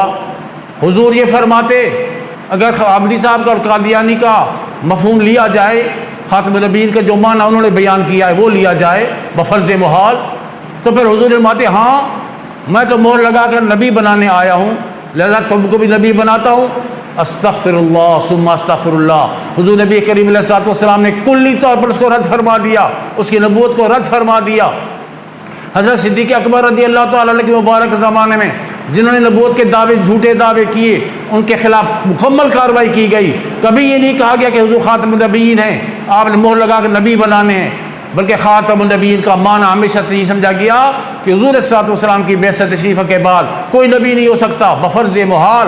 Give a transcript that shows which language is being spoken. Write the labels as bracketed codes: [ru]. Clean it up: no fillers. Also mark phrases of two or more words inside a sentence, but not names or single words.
[ur] حضور یہ فرماتے، اگر غامدی صاحب کا اور قادیانی کا مفہوم لیا جائے، [ar] خاتم النبیین [ur] کا جو معنی انہوں نے بیان کیا ہے وہ لیا جائے بفرض محال، تو پھر حضور فرماتے ہاں میں تو مہر لگا کر نبی بنانے آیا ہوں، لہذا تم کو بھی نبی بناتا ہوں، [ar] أستغفر الله ثم أستغفر الله. [ur] حضور نبی کریم [ar] عليه الصلاة والسلام [ur] نے کلی طور پر اس کو رد فرما دیا، اس کی نبوت کو رد فرما دیا. حضرت صدیق اکبر [ar] رضي الله تعالى عنه [ur] کے مبارک زمانے میں جنہوں نے نبوت کے دعوے، جھوٹے دعوے کیے، ان کے خلاف مکمل کارروائی کی گئی. کبھی یہ نہیں کہا گیا کہ حضور [ar] خاتم النبيين [ur] ہیں، آپ نے مہر لگا کر نبی بنانے ہیں، بلکہ [ar] خاتم النبيين [ur] کا معنی ہمیشہ سے یہ سمجھا گیا کہ حضور [ar] صلى الله عليه وسلم [ur] کی بعثت تشریف کے بعد کوئی نبی نہیں ہو سکتا بفرض محال.